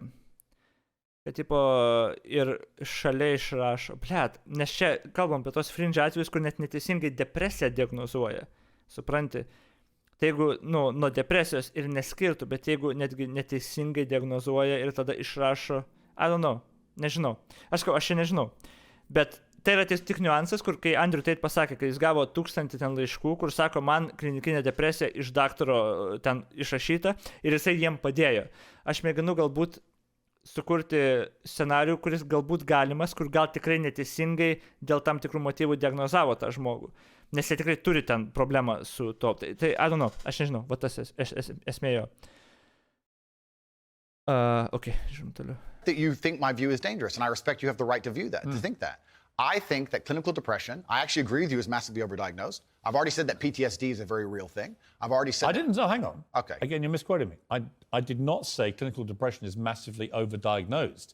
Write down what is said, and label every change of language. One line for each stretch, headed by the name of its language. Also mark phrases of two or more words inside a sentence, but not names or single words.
Lithuanian: Kad tipo ir šalia išrašo, nes čia kalbam apie tos fringe atvejus, kur net neteisingai depresiją diagnozuoja, supranti? Tai jeigu, nuo depresijos ir neskirtų, bet jeigu netgi neteisingai diagnozuoja ir tada išrašo,
English: I don't know,
Lithuanian: nežinau. Aš čia nežinau, bet tai yra tik niuansas, kur kai Andrew Tate pasakė, kad jis gavo 1000 ten laiškų, kur sako, man klinikinė depresija iš daktaro ten išrašyta ir jisai jiem padėjo. Aš mėginu galbūt sukurti scenarijų, kuris galbūt galimas, kur gal tikrai neteisingai dėl tam tikrų motyvų diagnozavo tą žmogų. Nes jie tikrai turi ten problemą su to.
English: Tai I don't know,
Lithuanian: aš nežinau, va tas esmė jo. Okay, žiūrim toliau.
English: That you think my view is dangerous, and I respect you have the right to view that, to think that. I think that clinical depression, I actually agree with you, is massively overdiagnosed. I've already said that PTSD is a very real thing. I've already said... hang on. Okay. Again, you're misquoting me. I did not say clinical depression is massively overdiagnosed.